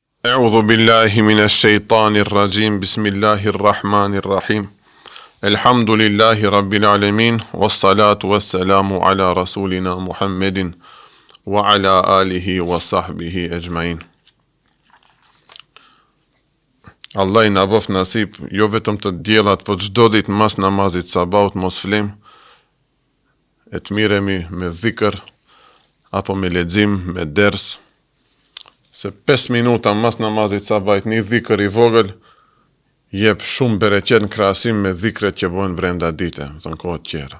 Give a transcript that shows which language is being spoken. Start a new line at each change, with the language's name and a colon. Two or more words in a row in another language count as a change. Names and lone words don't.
Arabic: أعوذ بالله من الشيطان الرجيم بسم الله الرحمن الرحيم الحمد لله رب العالمين والصلاة والسلام على رسولنا محمد وعلى آله وصحبه أجمعين.
Albanian: Allah I na bof nasip, jo vetëm të djelat, po çdo ditë mas namazit sabahut mos flim, e të miremi me dhikr, apo me lexim, me ders, se 5 minuta mas namazit sabahit një dhikr I vogël, jep shumë bereqet në krahasim me dhikret që bëhen brenda dite, në kohët tjera.